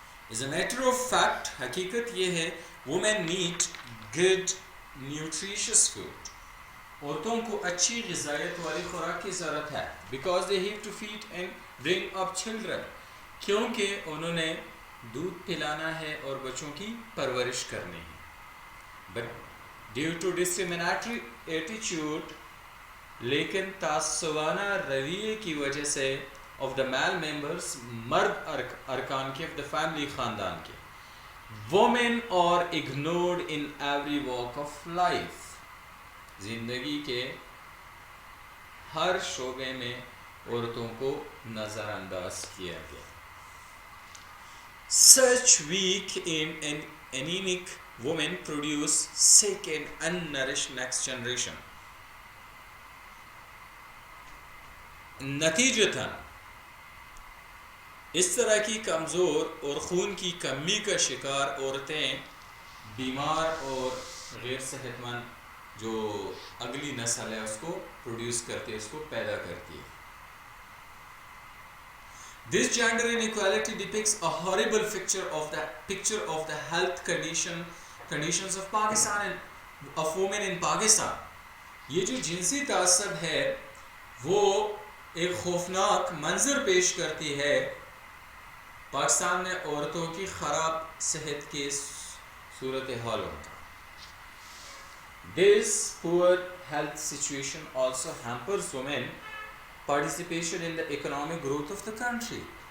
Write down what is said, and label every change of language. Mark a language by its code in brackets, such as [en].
[en] As a matter of fact, [ur] حقیقت یہ ہے [en] women need good nutritious food. [ur] عورتوں کو اچھی غذائیت والی خوراک کی ضرورت ہے [en] because they have to feed and bring up children. [ur] کیونکہ انہوں نے دودھ پلانا ہے اور بچوں کی پرورش کرنی ہے. [en] But due to discriminatory attitude, [ur] لیکن تعصبانہ رویے کی وجہ سے [en] of the male members, [ur] مرد ارکان کے [en] of the family [ur] خاندان کے, [en] women are ignored in every walk of life. [ur] زندگی کے ہر شعبے میں عورتوں کو نظر انداز کیا گیا. [en] Such weak and anemic women produce sick and unnourished next generation. [ur] نتیجتاً اس طرح کی کمزور اور خون کی کمی کا شکار عورتیں بیمار اور غیر صحت مند جو اگلی نسل ہے اس کو پروڈیوس کرتی ہے, اس کو پیدا کرتی ہے. [en] This gender inequality depicts a horrible picture of the health conditions of Pakistan and of women in Pakistan. [ur] یہ جو جنسی تعصب ہے وہ ایک خوفناک منظر پیش کرتی ہے پاکستان میں عورتوں کی خراب صحت کے صورتحالوں کا. [en] This poor health situation also hampers women participation in the economic growth of the country.